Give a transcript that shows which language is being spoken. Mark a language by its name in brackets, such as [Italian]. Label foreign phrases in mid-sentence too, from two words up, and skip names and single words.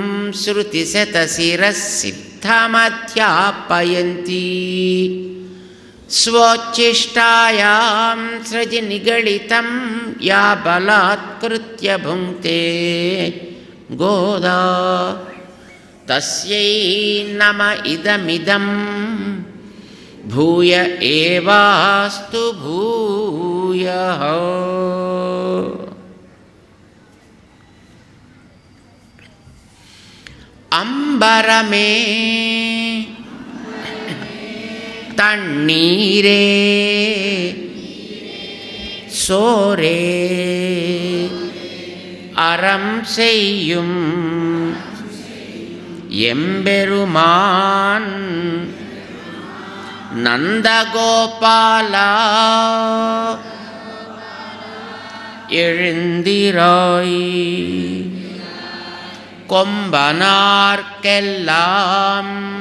[Sanskrit] శృతిశతశిరసిద్ధమధ్యాపయంతి స్వోచ్ఛిష్టాయాం సృజి నిగళితం యా బలాత్కృత్య భుంక్తే గోదా తస్యై నమ ఇదమిదం భూయ ఏవాస్తు భూయః. [Tamil] అంబరమే தண்ணீரே சோரே அறம் செய்யும் எம்பெருமான் நந்தகோபாலா எழுந்திராய் கொம்பனார்க்கெல்லாம்